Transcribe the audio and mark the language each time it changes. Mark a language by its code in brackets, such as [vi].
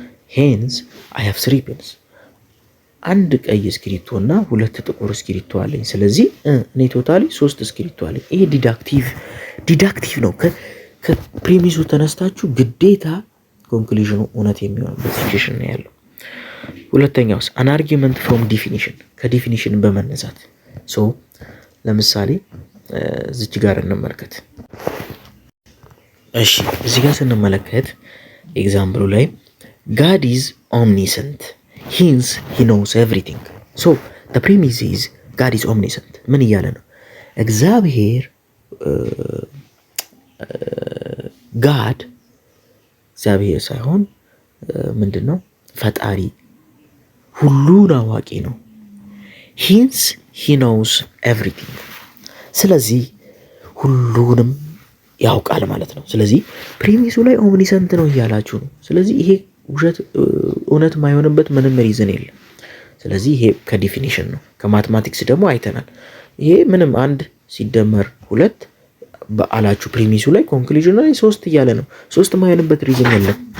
[en] Hence I have 3 pens. [am] አንድ ቀይ እስክሪብቶ እና 2 ጥቁር እስክሪብቶ አለኝ። ስለዚህ እኔ ቶታሊ 3 እስክሪብቶ አለኝ። ይሄ ዲዳክቲቭ ነው። ከፕሪሚሱ ተነስታችሁ ግዴታ ኮንክሉዥኑ እውነት የሚሆንበት ሲቹዌሽን ነው ያለው። ሁለተኛውስ አን አርጊመንት ፍሮም ዲፊኒሽን፣ ከዲፊኒሽን በመነሳት ለምሳሌ እዚች ጋር እንመልከት። እሺ እዚህ ጋር ስንመለከት ኤግዛምፕሉ ላይ [en] God is omniscient, hence he knows everything. So the premise is God is omniscient. [am] ምን እያለ ነው? እግዚአብሔር ጋድ እግዚአብሔር ሳይሆን ምንድነው? ፈጣሪ ሁሉን አዋቂ ነው። [en] hence he knows everything። [am] ስለዚህ ሁሉንም ያውቃል ማለት ነው። ስለዚህ ፕሪሚሱ ላይ ኦምኒሰንት ነው እያላችሁ ነው። ስለዚህ ይሄ ውሸት እውነት የማይሆንበት ምንም ሪዝን የለም። ስለዚህ ይሄ ከዲፊኒሽን ነው። ከማትማቲክስ ደግሞ አይተናል። ይሄ ምንም 1 ሲደመር 2 በአላችሁ ፕሪሚሱ ላይ ኮንክሉዥኑ ላይ 3 እያለ ነው። 3 የማይሆንበት ሪዝን የለም።